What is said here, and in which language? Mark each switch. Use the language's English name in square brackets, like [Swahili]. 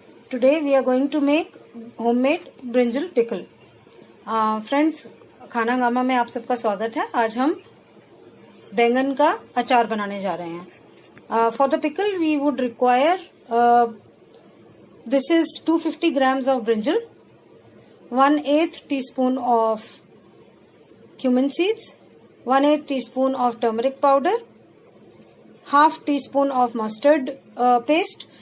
[English] Today we are going to make homemade brinjal pickle. [Hindi] Friends, खाना हंगामा में आप सबका स्वागत है। आज हम बैंगन का अचार बनाने जा रहे हैं। [English] For the pickle we would require this is 250 grams of brinjal, 1/8 teaspoon of cumin seeds, 1/8 teaspoon of turmeric powder, half teaspoon of mustard paste.